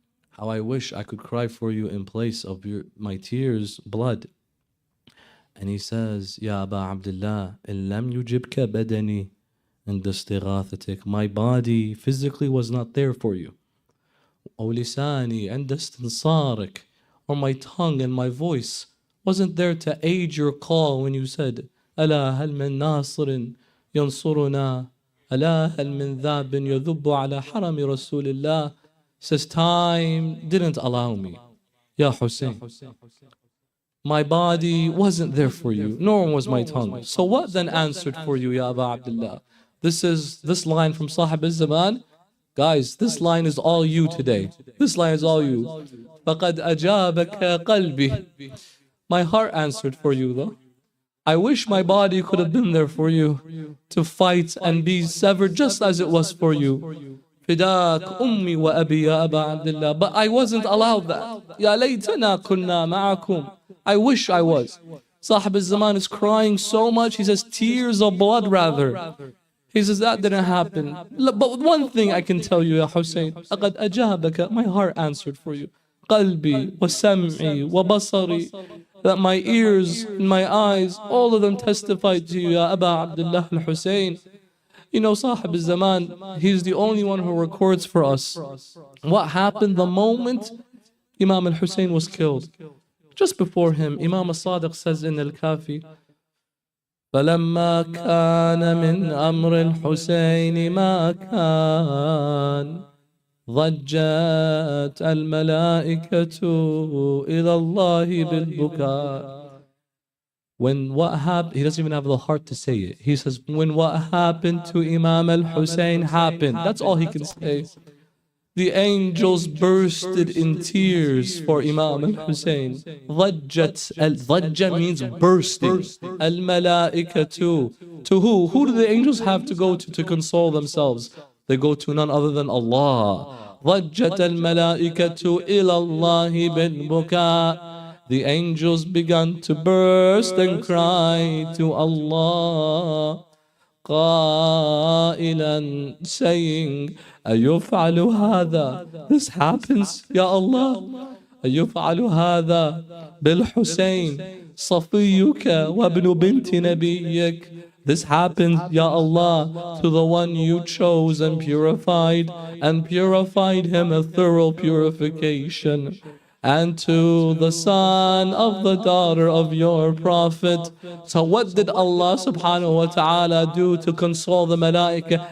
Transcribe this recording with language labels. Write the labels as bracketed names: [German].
[English] How I wish I could cry for you in place of my tears, blood. And he says, Ya Aba Abdullah, [Arabic] إِن لَمْ يُجِبْكَ بَدَنِي عند استغاثتك. [English] My body physically was not there for you. [Arabic] أو لساني عند استنصارك, [English] or my tongue and my voice wasn't there to aid your call when you said, [Arabic] ألا هل من ناصر ينصرنا, ألا هل من ذاب يذب على حرم رسول الله. [English] Says time didn't allow me, Ya Hussein. My body wasn't there for you, nor was my tongue. So what then answered for you, Ya Aba Abdullah? This line from Sahib al-Zaman. Guys, this line is all you today. This line is all you. [Arabic] فَقَدْ أَجَابَكَ قَلْبِي. [English] My heart answered for you though. I wish my body could have been there for you to fight and be severed just as it was for you. [Arabic] فداك أمي وأبي يا أبا عبد الله. [English] But I wasn't allowed that. [Arabic] يا ليتنا كنا معكم. [English] I wish I was. Sahib al-Zaman is crying so much. He says tears of blood rather. He says that didn't happen. But one thing I can tell you, Ya Hussein, [Arabic] أَقَدْ أَجَابَكَ. [English] My heart answered for you. [Arabic] قَلْبِي وَسَمْعِي وَبَصَرِي. [English] That my ears and my eyes, all of them testified to you, Ya Aba Abdullah al-Hussein. You know, Sahib al-Zaman, he's the only one who records for us what happened the moment Imam al-Hussein was killed. Just before him, Imam al-Sadiq says in Al-Kafi, [Arabic] فلما كان من أمر الحسين ما كان ضجت الملائكة إلى الله بالبكاء. [English] When what happened, he doesn't even have the heart to say it. He says, when what happened to Imam al-Hussein happened, that's all he can say. The angels bursted in tears for Imam al-Hussein. Dhajja means bursting. Al-malaikatu. To who? Who do the angels have to go to console themselves? They go to none other than Allah. [Arabic] Dhajjat al-malaikatu ila Allahi bil-buka. [English] The angels began to burst and cry to Allah. [Arabic] قائلا, saying, أيفعل هذا? [English] This happens, Ya Allah. [Arabic] أيفعل هذا بالحسين صفيك وابن بنت نبيك. [English] This happened, Ya Allah, to the one you chose and purified him a thorough purification, and to the son of the daughter of your prophet. So what did Allah subhanahu wa ta'ala do to console the malaika?